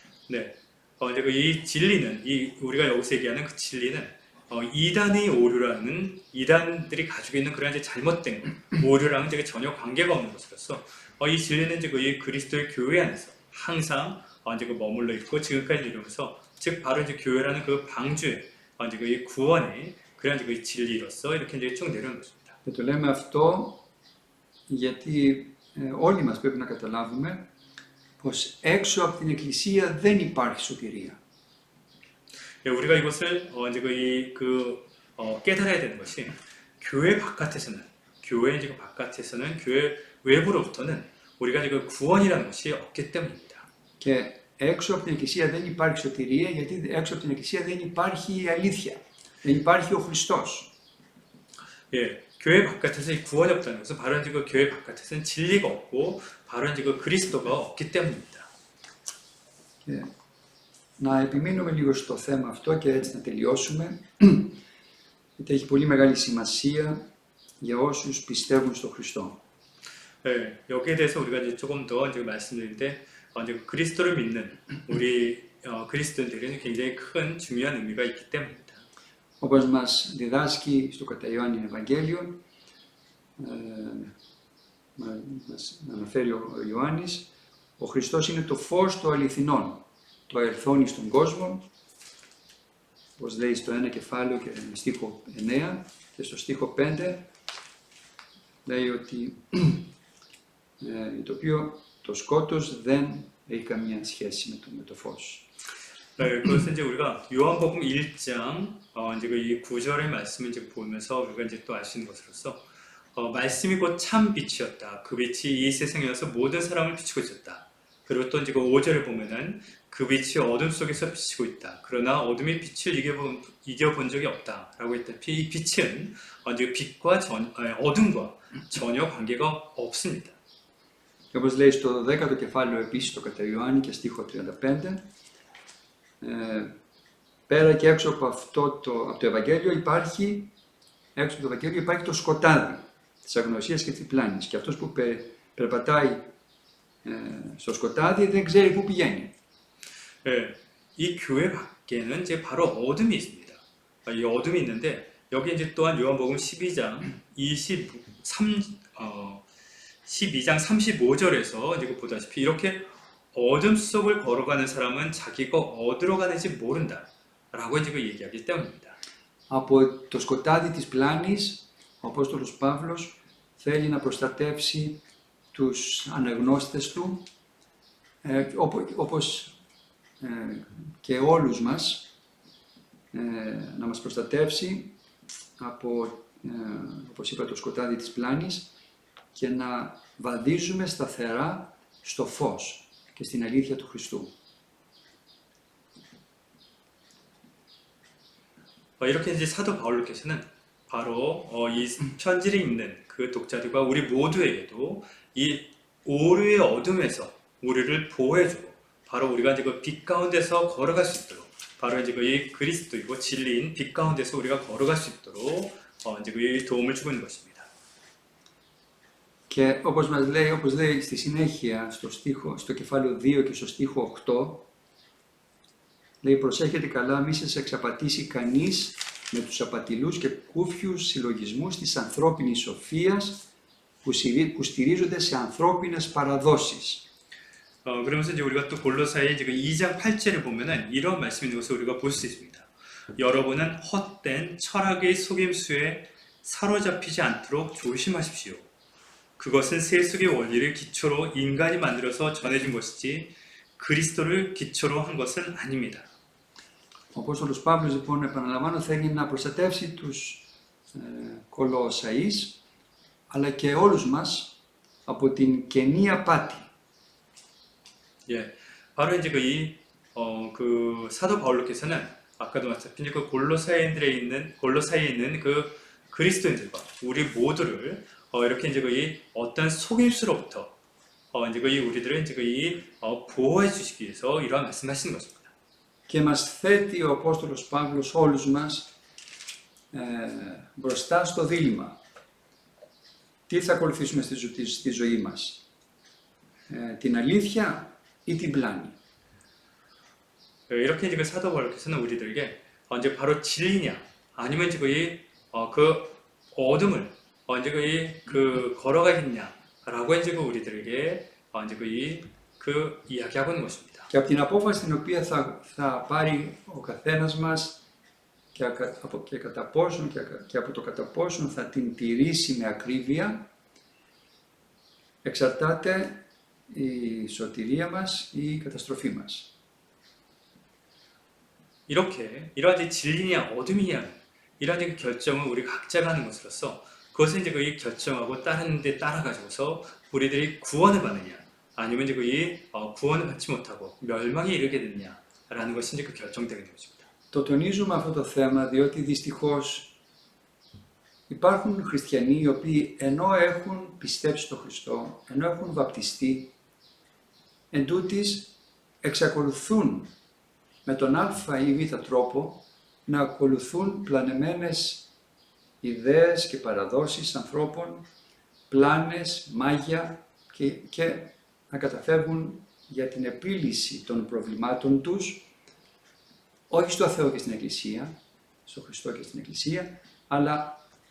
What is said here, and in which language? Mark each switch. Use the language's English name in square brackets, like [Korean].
[Korean] 네, 이제 이 진리는 우리가 여기서 얘기하는 그 진리는 이단의 오류라는 이단들이 가지고 있는 그런 이제 잘못된 오류랑은 이제 전혀 관계가 없는 것으로서 이 진리는 이제 이 그리스도의 교회 안에서 항상 이제 머물러 있고 지금까지 이루면서 즉 바로 이제 교회라는 그 방주에 이제 이 구원의 그런 이제 그 진리로서 이렇게 이제 쭉 내려오는 것입니다. [Greek] Και το λέμε αυτό γιατί όλοι μας πρέπει να καταλάβουμε πως έξω από την Εκκλησία δεν υπάρχει σωτηρία. [Korean] 우리가 이것을 이제 깨달아야 되는 것이 교회 바깥에서는 교회 외부로부터는 우리가 이제 구원이라는 것이 없기 때문입니다. [Greek] Και έξω από την Εκκλησία δεν υπάρχει σωτηρία γιατί έξω από την Εκκλησία δεν υπάρχει η αλήθεια. Δεν υπάρχει ο Χριστός. [Korean] 예, 교회 바깥에서 이 구원이 없다는 것은 바로 이제 그 교회 바깥에서는 진리가 없고 바로 이제 그 그리스도가 없기 때문입니다. [Greek] Και να επιμείνουμε λίγο στο θέμα αυτό και έτσι να τελειώσουμε, γιατί έχει πολύ μεγάλη σημασία για όσους πιστεύουν στον Χριστό. [Korean] 네, 여기에 대해서 우리가 이제 조금 더 이제 말씀드리는데 이제 그리스도를 믿는 우리 그리스도인들에게는 굉장히 큰 중요한 의미가 있기 때문입니다. [Greek] Όπως μας διδάσκει στο κατά Ιωάννη Ευαγγέλιο, μας αναφέρει ο Ιωάννης, ο Χριστός είναι το φως των αληθινών, το ερθόν στον κόσμο, όπως λέει στο 1 κεφάλαιο και στίχο 9 και στο στίχο 5, λέει ότι το οποίο το σκότος δεν έχει καμία σχέση με το φως. [Korean] 네, 그것은 이제 우리가 요한복음 1장 이제 이 9절의 말씀을 이제 보면서 우리가 이제 또 알 수 있는 것으로서 말씀이 곧 참 빛이었다. 그 빛이 이 세상에서 모든 사람을 비추고 있었다. 그리고 또 이제 그 5절을 보면은 그 빛이 어둠 속에서 비치고 있다. 그러나 어둠이 빛을 이겨본 적이 없다라고 했다피 이 빛은 이제 빛과 어둠과 전혀 관계가 없습니다. [Greek] Και όπως λέει στο 10ο κεφάλαιο επίσης το κατά Ιωάννη και στίχο 35, πέρα και έξω από το Ευαγγέλιο υπάρχει, έξω από το Ευαγγέλιο υπάρχει το σκοτάδι της αγνωσίας και της πλάνης. Και αυτός που περπατάει στο σκοτάδι δεν ξέρει πού πηγαίνει. [Korean] 네, 이 교회 밖에는 이제 바로 어둠이 있습니다. 이 어둠이 있는데 여기 이제 또한 요한복음 12장 12장 35절에서 이제 보다시피 이렇게 어둠 속을 걸어가는 사람은 자기가 어디로 가는지 모른다 라고 이제 얘기하기 때문입니다. [Greek] Από το σκοτάδι της πλάνης, ο Απόστολος Παύλος θέλει να προστατεύσει τους αναγνώστες του, όπως και όλους μας, να μας προστατεύσει από, όπως είπα, το σκοτάδι της πλάνης και να βαδίζουμε σταθερά στο φως και στην αλήθεια του Χριστού. [Korean] 이렇게 이제 사도 바울께서는 바로 이 편지를 읽는 그 독자들과 우리 모두에게도 이 오류의 어둠에서 우리를 보호해주고 바로 우리가 이제 그 빛 가운데서 걸어갈 수 있도록 바로 이제 이 그리스도이고 진리인 빛 가운데서 우리가 걸어갈 수 있도록 이제 그 도움을 주고 있는 것입니다. [Greek] Και όπως λέει στη συνέχεια στο κεφάλαιο 2 και στο στίχο 8, λέει προσέχετε καλά μη σας εξαπατήσει κανείς με τους απατηλούς και κούφιους συλλογισμούς της ανθρώπινης σοφίας που στηρίζονται σε ανθρώπινες παραδόσεις. [Korean] 그러면서 이제 우리가 또 골로새의 이제 2장 8절을 보면은 이런 말씀이 있는 것을 우리가 볼 수 있습니다. 여러분은 헛된 철학의 속임수에 사로잡히지 않도록 조심하십시오. 그것은 세속의 원리를 기초로 인간이 만들어서 전해준 것이지 그리스도를 기초로 한 것은 아닙니다. [Greek] Ο Απόστολος Παύλος, λοιπόν, επαναλαμβάνω, θέλει να προστατεύσει τους Κολοσσαείς, αλλά και όλους μας από την κενή απάτη. [Korean] 예, 바로 이제 그 사도 바울로께서는 아까도 말씀드린 그 골로사에 있는 그 그리스도인들과 우리 모두를 이렇게 이제 어떤 속임수로부터 이제 우리들을 이제 보호해 주시기 위해서 이러한 말씀하시는 것입니다. [Greek] Και μας θέτει ο Απόστολος Παύλος όλους μας μπροστά στο δίλημμα. Τι θα ακολουθήσουμε στη ζωή μας, την αλήθεια ή την πλάνη. [Korean] 이렇게 이제 그 사도 바울께서는 우리들에게 이제 바로 진리냐 아니면 이제 그 어둠을 이제 그 걸어가겠냐라고 이제 우리들에게 이제 그 이야기하고 있는 것입니다. [Greek] Και από την απόφαση την οποία θα πάρει ο καθένας μας και από το κατά πόσον θα την τηρήσει με ακρίβεια, εξαρτάται η σωτηρία μας ή η καταστροφή μας. [Korean] 이렇게 이러한 진리냐 어둠이냐 이러한 결정을 우리 각자가 하는 것으로서 그것을 이제 결정하고 따르는 데 따라 가지고서 우리들이 구원을 받느냐 아니면 이제 구원을 받지 못하고 멸망에 이르게 되느냐라는 것이 이제 결정되게 되는 것입니다. [Greek] Το τονίζουμε αυτό το θέμα διότι δυστυχώς υπάρχουν χριστιανοί οι οποίοι ενώ έχουν πιστέψει στον Χριστό, ενώ έχουν βαπτιστεί, εντούτοις εξακολουθούν με τον α ή β τρόπο να ακολουθούν πλανεμένες ιδέες και παραδόσεις ανθρώπων, πλάνες, μάγια και να καταφεύγουν για την επίλυση των προβλημάτων τους, όχι στο Θεό και στην Εκκλησία, στο Χριστό και στην Εκκλησία, αλλά